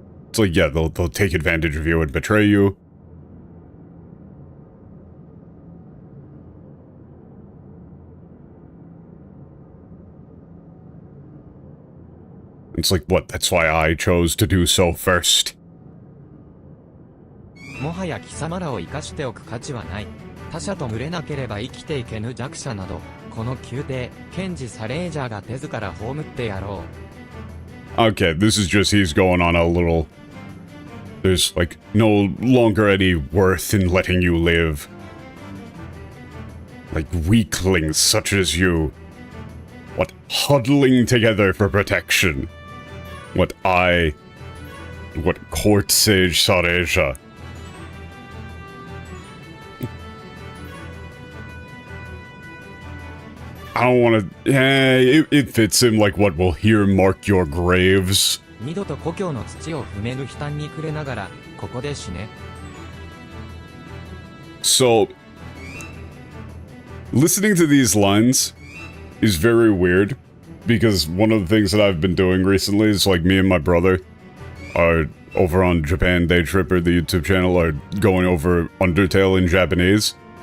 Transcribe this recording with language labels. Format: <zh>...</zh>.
<en>It's like, yeah, they'll take advantage of you and betray you. It's like, what, that's why I chose to do so first.</en> <ja>もはや貴様らを生かしておく価値はない。他者と群れなければ生きていけぬ弱者など、この宮廷、検事サレージャーが手ずから葬ってやろう。</ja> <en>Okay, this is just he's going on a little... There's, like, no longer any worth in letting you live. Like, weaklings such as you. What, huddling together for protection. What court sage Sareja. I don't want to... it fits him like what will here mark your graves.</en> <ja>二度と故郷の土を踏めぬ悲嘆に暮れながら、ここで死ね。</ja> <en>So, listening to these lines is very weird, because one of the things that I've been doing recently is, like, me and my brother are over on Japan Day Tripper, the YouTube channel, are going over Undertale in Japanese.</en>